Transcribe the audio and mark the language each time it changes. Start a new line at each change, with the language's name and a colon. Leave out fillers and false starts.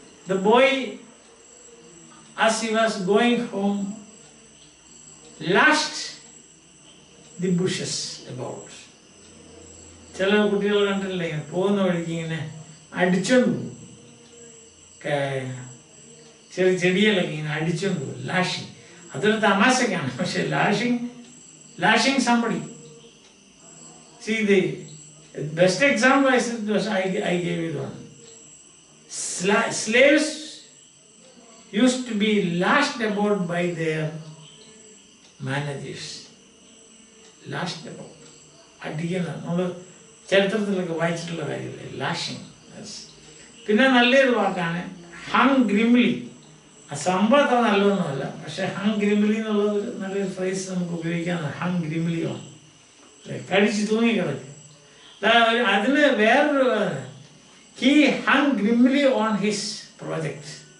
English: The boy, as he was going home, lashed the bushes about.
Malayalam: ചില കുട്ടികൾ കണ്ടില്ലേ, പോകുന്ന വഴിക്ക് ഇങ്ങനെ അടിച്ചോണ്ട് പോകും. ചെറിയ ചെടികളൊക്കെ ഇങ്ങനെ അടിച്ചോണ്ട് പോകും. ലാഷിങ്. അതൊരു തമാശക്കാണ്, പക്ഷെ
English: Lashing somebody. See, the best example I gave you one. Slaves used to be lashed about by their managers. Lashed about.
Malayalam: അടിക്കുന്ന നമ്മൾ ചരിത്രത്തിലൊക്കെ വായിച്ചിട്ടുള്ള കാര്യമില്ലേ, ലാഷിങ്. പിന്നെ നല്ലൊരു വാക്കാണ് ഹങ് ഗ്രിംലി. ആ സംഭവം അത്ര നല്ലതൊന്നുമല്ല, പക്ഷെ ഹങ് ഗ്രിംലി എന്നുള്ളത് നല്ലൊരു ഫ്രേസ് നമുക്ക് ഉപയോഗിക്കാവുന്ന. ഹങ് ഗ്രിംലി ആണ്, കടിച്ച് തൂങ്ങിക്കിടക്കും. അതിന് വേറൊരു
English: He hung grimly on his project.